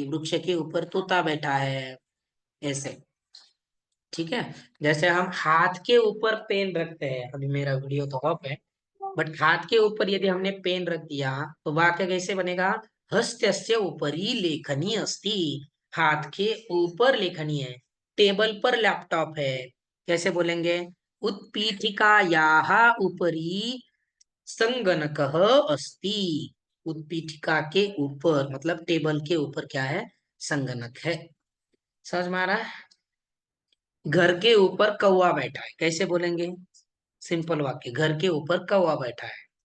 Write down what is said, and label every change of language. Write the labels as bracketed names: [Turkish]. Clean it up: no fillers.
[Hindi] वृक्ष के ऊपर तोता बैठा है, ऐसे। ठीक है। जैसे हम हाथ के ऊपर पेन रखते हैं, अभी मेरा वीडियो तो ऑफ है, बट हाथ के ऊपर यदि हमने पेन रख दिया तो वाक्य कैसे बनेगा? [Sanskrit] हस्तस्य उपरि लेखनी अस्ति। [Hindi] हाथ के ऊपर लेखनी है। टेबल पर लैपटॉप है, कैसे बोलेंगे? [Sanskrit] उत्पीठिकायाः उपरि संगणकः अस्ति। [Hindi] उत्पीठिका के ऊपर मतलब टेबल के ऊपर क्या है? संगणक है। समझ में आ रहा है? घर के ऊपर कौवा बैठा है, कैसे बोलेंगे? सिंपल वाक्य, घर के ऊपर कौवा बैठा है।